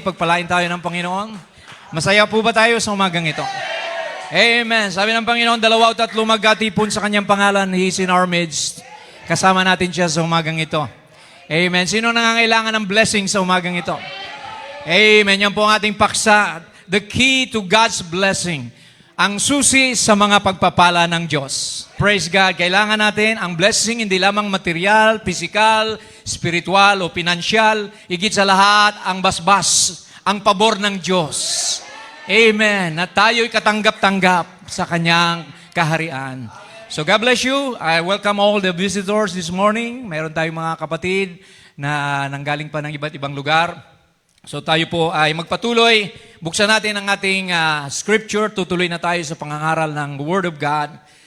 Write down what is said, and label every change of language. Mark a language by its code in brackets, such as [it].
[tl] Pagpalain tayo ng Panginoon. Masaya po ba tayo sa umagang ito? Amen. Sabi ng Panginoon, 2 o 3 magkatipon sa kanyang pangalan, [en] He is in our midst. [tl] kasama natin siya sa umagang ito. Amen. Sino nangangailangan ng blessing sa umagang ito? Amen. Yan po ang ating paksa. [en] The key to God's blessing. [tl] Ang susi sa mga pagpapala ng Diyos. Praise God. Kailangan natin ang blessing hindi lamang material, physical, spiritual o pinansyal. Higit sa lahat, ang basbas, ang pabor ng Diyos. Amen. Na tayo'y katanggap-tanggap sa Kanyang kaharian. [en] So God bless you. I welcome all the visitors this morning. [tl] Mayroon tayong mga kapatid na nanggaling pa ng iba't ibang lugar. So tayo po ay magpatuloy. Buksan natin ang ating scripture. Tutuloy na tayo sa pangangaral ng Word of God.